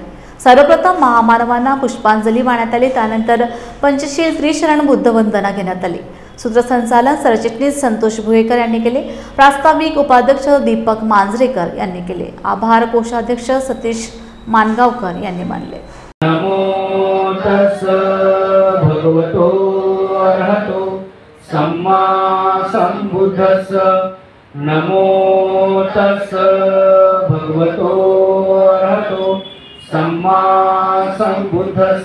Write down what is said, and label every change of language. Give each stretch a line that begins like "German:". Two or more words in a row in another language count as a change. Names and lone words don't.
Marathi: सर्वप्रथम महामानवांना पुष्पांजली वाहण्यात आली. त्यानंतर पंचशील त्रिशरण बुद्ध वंदना घेण्यात आली. सूत्रसंचालन सरचिटणीस संतोष भुयेकर यांनी केले. प्रास्ताविक उपाध्यक्ष दीपक मांजरेकर यांनी केले. आभार कोषाध्यक्ष सतीश मानगावकर यांनी मानले.
Pali: नमो तस् भगवतो अरहतो सम्मा संबुद्धस्स. नमो तस् भगवतो अरहतो सम्मा संबुद्धस्स.